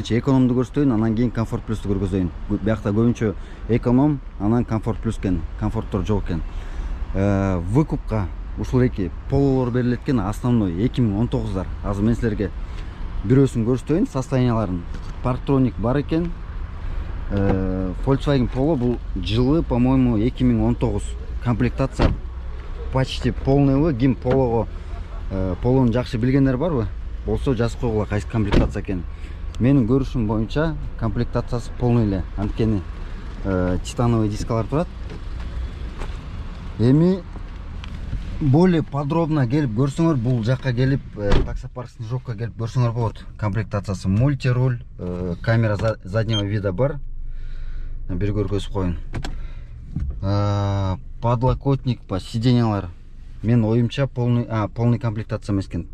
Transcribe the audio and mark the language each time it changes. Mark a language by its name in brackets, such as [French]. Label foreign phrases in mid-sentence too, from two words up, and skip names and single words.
[Kyrgyz] Биринчи экономду көрсөтөйүн, анан кийин комфорт плюсту көргөзөйүн. Биякта көбүнчө эконом, анан комфорт плюс экен. Комфорттор жок экен. Выкупка ушул эки пололор берилет экен. [Russian] Основной 2019-дар. [Kyrgyz] Азыр мен силерге бирөөсүн көрсөтөйүн, состоянияларын. Парктроник бар экен. Volkswagen Polo бул жылы, [Russian] по-моему, 2019. Комплектация почти полный. [Kyrgyz] Ким Polo'го Polo'ну жакшы билгендер барбы? Болсо жазып койгула кайсы комплектация экен. Менин көрүшүм боюнча комплектациясы полный эле. Анткени титановый дискалар турат. Эми [Russian] более подробно [Kyrgyz] келип көрсөңөр, бул жакка келип таксопарк Снежокко келип көрсөңөр болот. Комплектациясы мультируль, [Russian] камера заднего вида [Kyrgyz] бар. Бир көргөзүп коеюн. [Russian] Подлокотник, сиденьялар. [Kyrgyz] Мен оюмча [Russian] полный комплектация [Kyrgyz] эмес экен.